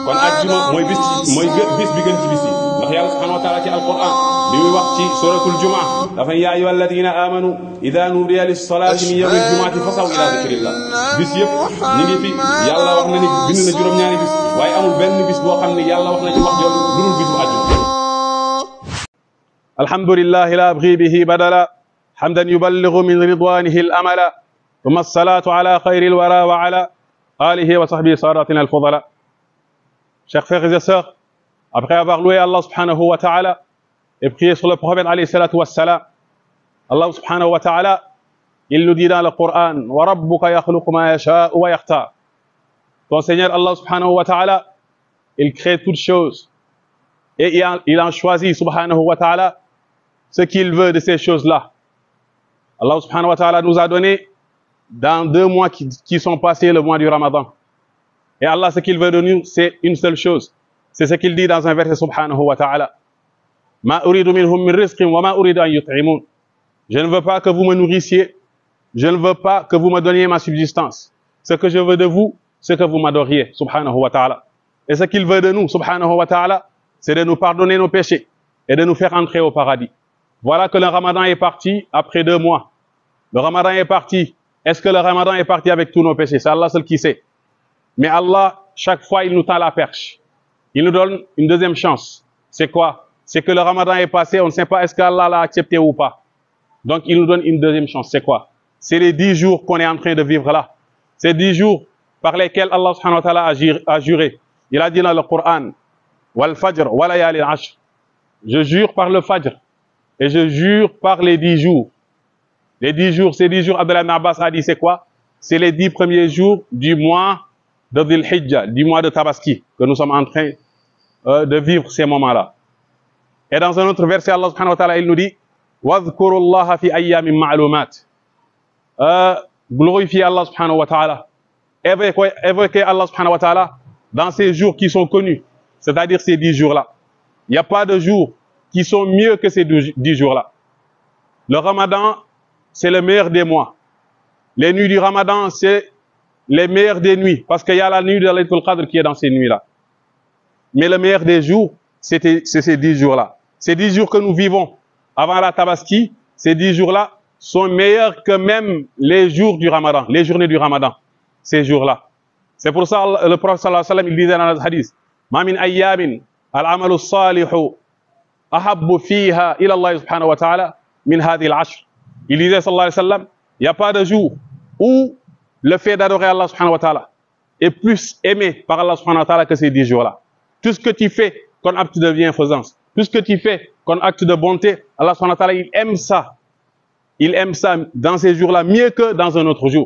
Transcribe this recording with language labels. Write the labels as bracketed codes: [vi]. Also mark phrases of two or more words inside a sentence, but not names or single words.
[wo] kon àjjuma mooy bis bi gën ci bis yi ndax yàlla [ar] سبحانه وتعالى [wo] ci alquran bi muy wax ci suratul jumaa dafa [ar] يا أيها الذين آمنوا إذا نودي للصلاة من يوم الجمعة فاسعوا إلى ذكر الله. [wo] bis yëpp ñu ngi fi yàlla wax na ni bind na juróom-ñaari bis waaye amul benn bis boo xam ne yàlla wax na ci wax jooju lu dul bisu àjjuma. [ar] الحمد لله لا أبغي به بدلا حمدا يبلغ من رضوانه الأملا ثم الصلاة على خير الورى وعلى آله وصحبه سادتنا الفضلا. [fr] Chers frères et sœurs, après avoir loué Allah [ar] سبحانه وتعالى [fr] et prié sur le prophète [ar] عليه الصلاة والسلام, [fr] Allah [ar] سبحانه وتعالى, [fr] il nous dit dans le Coran: [ar] وربك يخلق ما يشاء ويختار. [fr] Ton Seigneur Allah [ar] سبحانه وتعالى, [fr] il crée toutes choses et il en choisit [ar] سبحانه وتعالى [fr] ce qu'il veut de ces choses-là. Allah [ar] سبحانه وتعالى [fr] nous a donné dans 2 mois qui sont passés le mois du Ramadan. Et Allah, ce qu'il veut de nous, c'est une seule chose. C'est ce qu'il dit dans un verset [ar] سبحانه وتعالى. ما أريد منهم من رزق وما أريد أن يطعمون. [fr] Je ne veux pas que vous me nourrissiez. Je ne veux pas que vous me donniez ma subsistance. Ce que je veux de vous, c'est que vous m'adoriez, [ar] سبحانه وتعالى. [fr] Et ce qu'il veut de nous, [ar] سبحانه وتعالى, [fr] c'est de nous pardonner nos péchés et de nous faire entrer au paradis. Voilà que le Ramadan est parti après 2 mois. Le Ramadan est parti. Est-ce que le Ramadan est parti avec tous nos péchés? C'est Allah seul qui sait. Mais Allah, chaque fois, il nous tend la perche. Il nous donne une deuxième chance. C'est quoi? C'est que le Ramadan est passé, on ne sait pas est-ce qu'Allah l'a accepté ou pas. Donc, il nous donne une deuxième chance. C'est quoi? C'est les 10 jours qu'on est en train de vivre là. C'est 10 jours par lesquels Allah [ar] سبحانه وتعالى [fr] a juré. Il a dit dans le Coran: [ar] والفجر وليال العشر. [fr] Je jure par le fajr et je jure par les 10 jours. Les 10 jours, ces 10 jours, Abdullah ibn Abbas a dit c'est quoi? C'est les 10 premiers jours du mois de Dhul Hijjah, du mois de Tabaski, que nous sommes en train de vivre ces moments-là. Et dans un autre verset, Allah [ar] سبحانه وتعالى, [fr] il nous dit: [ar] واذكروا الله في أيام معلومات. [fr] Glorifiez Allah [ar] سبحانه وتعالى. [fr] Évoquez Allah [ar] سبحانه وتعالى [fr] dans ces jours qui sont connus, c'est-à-dire ces 10 jours-là. Il n'y a pas de jours qui sont mieux que ces 10 jours-là. Le Ramadan, c'est le meilleur des mois. Les nuits du Ramadan, c'est les meilleures des nuits, parce qu'il y a la nuit de Laylatul Qadr qui est dans ces nuits-là. Mais le meilleur des jours, c'est ces 10 jours-là. Ces 10 jours que nous vivons avant la Tabaski, ces 10 jours-là sont meilleurs que même les jours du Ramadan, les journées du Ramadan, ces jours-là. C'est pour ça le prophète [ar] صلى الله عليه وسلم, [fr] il disait dans le hadith: [ar] ما من أيام العمل الصالح أحب فيها إلى الله سبحانه وتعالى من هذه العشر. [fr] Il disait [ar] صلى الله عليه وسلم, [fr] il n'y a pas de jour où le fait d'adorer Allah [ar] سبحانه وتعالى [fr] est plus aimé par Allah [ar] سبحانه وتعالى [fr] que ces 10 jours-là. Tout ce que tu fais comme acte de bienfaisance, tout ce que tu fais comme acte de bonté, Allah [ar] سبحانه وتعالى, [fr] il aime ça. Il aime ça dans ces jours-là mieux que dans un autre jour.